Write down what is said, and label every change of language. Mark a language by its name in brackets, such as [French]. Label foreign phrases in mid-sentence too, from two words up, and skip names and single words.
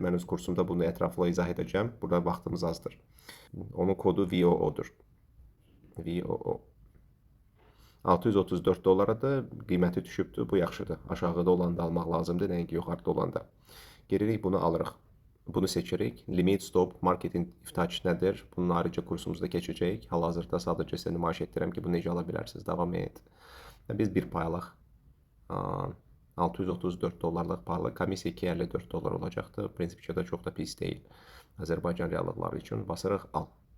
[Azerbaijani] Mən öz kursumda bunu ətraflı izah edəcəm. Burada vaxtımız azdır. Onun kodu VOO-dur. VOO. 634 dollaradır. Qiyməti düşübdür. Bu yaxşıdır. Aşağıda olanda almaq lazımdır, nəinki yuxarıda olanda. Giririk, bunu alırıq. Bunu seçirik. [English] Limit, stop, marketing, touch [Azerbaijani] nədir? Bunun ayrıca kursumuzda keçəcəyik. Hal-hazırda sadəcə sizə nümayiş etdirəm ki, bunu necə ala bilərsiniz. Davam et. Biz bir paylıq 634 dollarlıq paylıq. Komissiya 254 dollar olacaqdır. Prinsipcə də çox da pis deyil. Azərbaycan reallıqları üçün basırıq al.